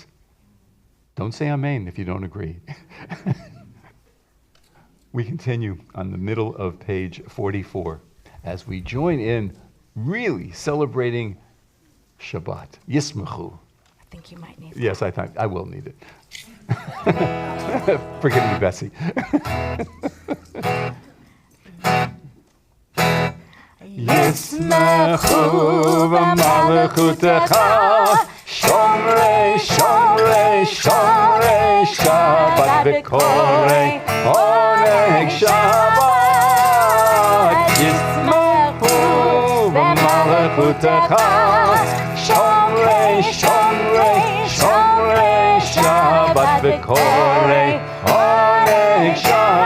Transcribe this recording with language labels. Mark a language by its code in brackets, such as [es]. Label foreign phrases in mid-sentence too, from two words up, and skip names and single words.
[en] Don't say amen if you don't agree. We continue on the middle of page 44 as we join in really celebrating Shabbat. Yismachu. I think you might need that. Yes, I will need it. Forgive me, Bessie. [he] ישמחו במלכותך שומרי שומרי שומרי שבת וקוראי עונג שבת. ישמחו במלכותך שומרי שומרי שומרי שבת וקוראי עונג שבת.